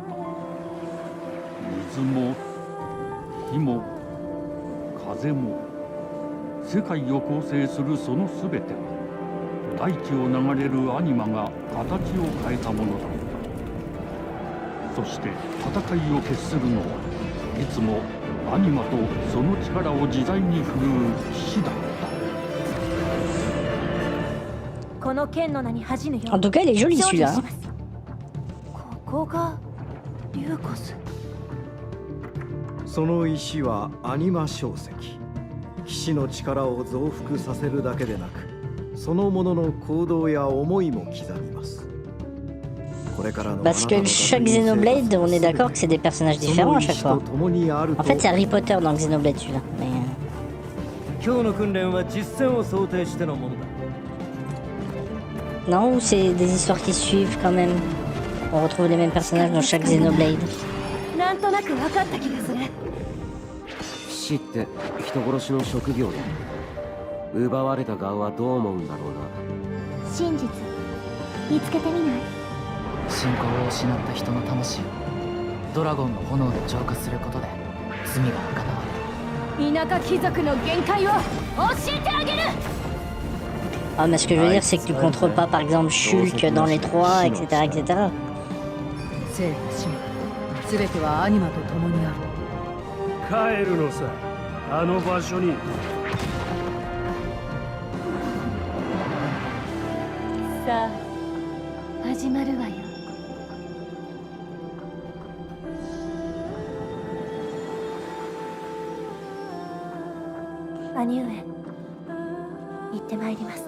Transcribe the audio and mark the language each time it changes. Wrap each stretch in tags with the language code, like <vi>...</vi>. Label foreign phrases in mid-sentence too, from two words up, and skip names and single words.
<ja>水も火も風も世界を構成するそのすべては大地を流れるアニマが形を変えたものだった。そして戦いを決するのはいつもアニマとその力を自在に振るう騎士だった。この剣の名に恥じぬよ。</ja> <fr>En tout cas, il est joli celui-là.</fr> <ja>ここがリューコス。その石はアニマ晶石。騎士の力を増幅させるだけでなく、そのものの行動や思いも刻みます。</ja> <fr>Parce que chaque Xenoblade, on est d'accord que c'est des personnages différents à chaque fois. En fait, c'est Harry Potter dans Xenoblade celui-là. Mais... Non, ou c'est des histoires qui suivent quand même. On retrouve les mêmes personnages dans chaque Xenoblade.</fr> <ja>騎士って人殺しの職業で奪われた側はどう思うんだろうな。真実見つけてみない？信仰を失った人の魂をドラゴンの炎で浄化することで罪が贖われる。田舎貴族の限界を教えてあげる。</ja> <fr>Ah, mais ce que je veux dire, c'est que tu contrôles pas par exemple Shulk dans les 3, etc. etc.</fr> <ja>生と死も全てはアニマと共にある。帰るのさ、あの場所に。さあ、始まるわよ。兄上、行ってまいります。</ja>